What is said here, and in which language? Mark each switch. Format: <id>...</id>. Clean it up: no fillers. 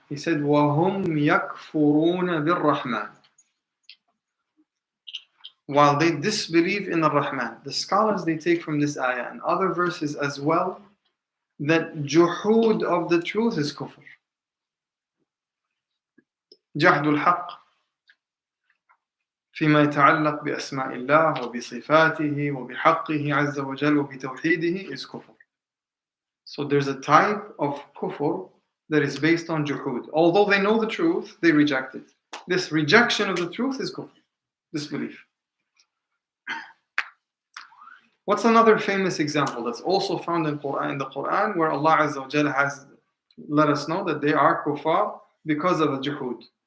<en>He said,</en> <ar>وَهُمْ يَكْفُرُونَ بِالرَّحْمَنِ.</ar> <en>While they disbelieve in the Rahman. The scholars, they take from this ayah and other verses as well that juhud of the truth is kufr.</en> <ar>جحد الحق فيما يتعلق بأسماء الله وبصفاته وبحقه عز وجل وبتوحيده</ar> <en>is kufr. So there's a type of kufr that is based on juhud. Although they know the truth, they reject it. This rejection of the truth is kufr, disbelief. What's another famous example that's also found in the Quran where Allah Azza wa Jalla has let us know that they are kuffar because of a juhud?</en>